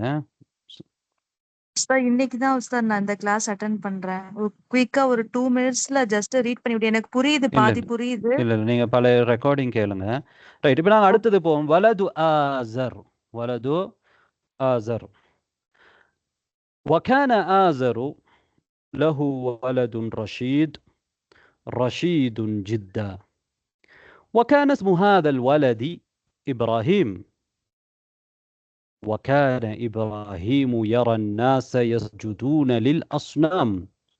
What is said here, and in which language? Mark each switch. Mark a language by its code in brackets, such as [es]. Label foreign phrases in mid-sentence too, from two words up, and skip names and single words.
[ta] உஸ்தாத். இன்னைக்கு தான் உஸ்தாத் நான் இந்த [en] class attend [ta] பண்றேன். குயிக்கா ஒரு 2 மினிட்ஸ்ல [en] just read [ta] பண்ணிவிட்டு எனக்கு புரியுது, பாதி புரியுது. இல்லை, நீங்கள் பழைய ரெக்கார்டிங் கேளுங்க. ரைட், இப்போ நாங்கள் அடுத்தது போவோம். வலது ஆசர் [ar] وكان آزر له ولد رشيد جدا، وكان اسم هذا الولد إبراهيم، وكان إبراهيم يرى الناس يسجدون للأصنام